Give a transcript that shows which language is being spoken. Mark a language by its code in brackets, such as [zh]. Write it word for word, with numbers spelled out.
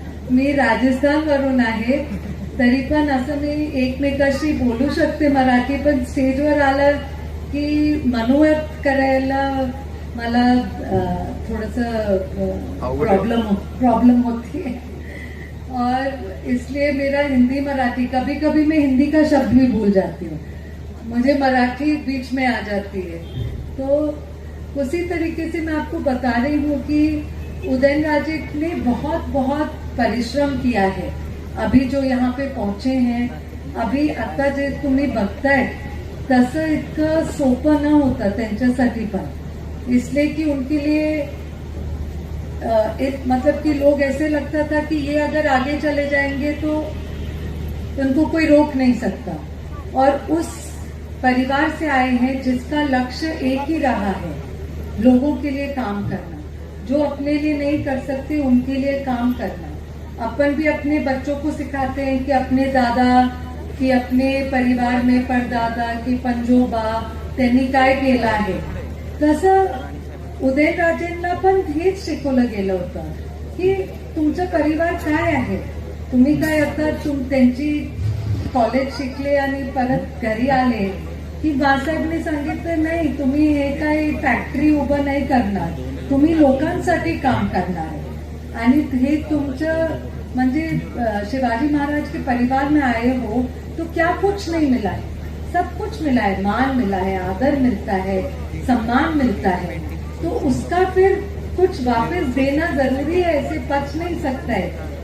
[mr] मी राजस्थान वरून आहे तरी पण असं मी एकमेकाशी बोलू शकते मराठी, पण स्टेजवर आलं की मनोगत करायला मला थोडस प्रॉब्लेम प्रॉब्लम [hi] होती है. और इसलिए मेरा हिंदी मराठी कभी कभी मैं हिंदी का शब्द भी भूल जाती हूँ, मुझे मराठी बीच में आ जाती है. तो उसी तरीके से मैं आपको बता रही हूँ कि उदयन राजे ने बहुत बहुत परिश्रम किया है. अभी जो यहाँ पे पहुँचे हैं, [mr] अभी आता जे तुम्ही बघताय तसं इतकं सोपं न होता त्यांच्यासाठी पण. [hi] इसलिए कि उनके लिए एक मतलब कि लोग ऐसे लगता था कि ये अगर आगे चले जाएंगे तो उनको कोई रोक नहीं सकता. और उस परिवार से आए हैं जिसका लक्ष्य एक ही रहा है, लोगों के लिए काम करना. जो अपने लिए नहीं कर सकते उनके लिए काम करना. अपन भी अपने बच्चों को सिखाते हैं कि अपने दादा की अपने परिवार में परदादा की [mr] पंजोबा त्यांनी काय केला आहे, तसं उदयराजेंना पण हेच शिकवलं गेलं होतं की तुमचा परिवार काय आहे, तुम्ही काय आता तुम त्यांची कॉलेज शिकले आणि परत घरी आले की बाळासाहेबने सांगितलं नाही तुम्ही हे काय फॅक्टरी उभं नाही करणार, तुम्ही लोकांसाठी काम करणार. आणि हे तुमचं म्हणजे [hi] शिवाजी महाराज के परिवार में आए हो तो क्या कुछ नहीं मिला है, सब कुछ मिला है. मान मिला है, आदर मिलता है, सम्मान मिलता है. तो उसका फिर कुछ वापस देना जरूरी है, ऐसे पच नहीं सकता है.